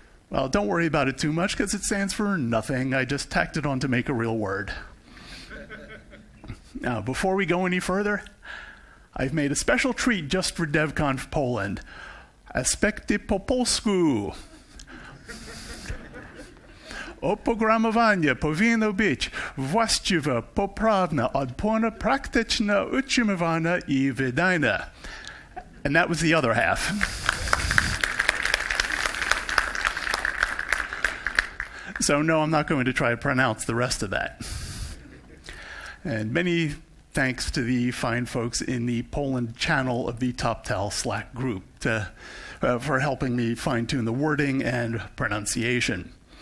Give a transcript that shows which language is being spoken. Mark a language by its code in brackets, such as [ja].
[en] Well, don't worry about it too much because it stands for nothing. I just tacked it on to make a real word. Now, before we go any further, I've made a special treat just for DevConf Poland. [pl] Aspekty po polsku. Oprogramowanie powinno być właściwe, poprawne, odporne, praktyczne, utrzymywane I wydajne. [en] And that was the other half. So no, I'm not going to try to pronounce the rest of that. And many thanks to the fine folks in the Poland channel of the TopTal Slack group for helping me fine-tune the wording and pronunciation.